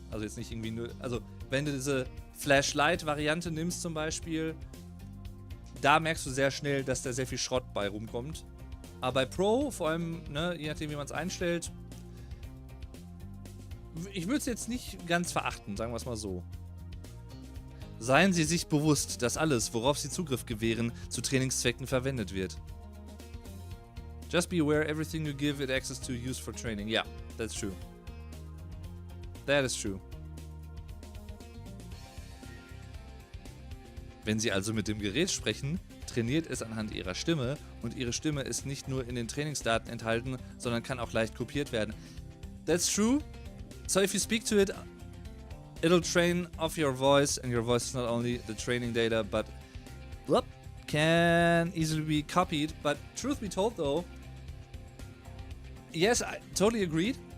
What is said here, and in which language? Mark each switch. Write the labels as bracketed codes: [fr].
[de] Also jetzt nicht irgendwie nur, also wenn du diese Flashlight-Variante nimmst zum Beispiel, da merkst du sehr schnell, dass da sehr viel Schrott bei rumkommt. Aber bei Pro, vor allem, ne, je nachdem wie man es einstellt, ich würde es jetzt nicht ganz verachten, sagen wir es mal so. Seien Sie sich bewusst, dass alles, worauf Sie Zugriff gewähren, zu Trainingszwecken verwendet wird. [en] Just be aware everything you give it access to use for training. Yeah, that's true. That is true. [de] Wenn Sie also mit dem Gerät sprechen, trainiert es anhand Ihrer Stimme und Ihre Stimme ist nicht nur in den Trainingsdaten enthalten, sondern kann auch leicht kopiert werden. [en] That's true. So if you speak to it, it'll train off your voice, and your voice is not only the training data, but can easily be copied. But truth be told though, yes, I totally agreed.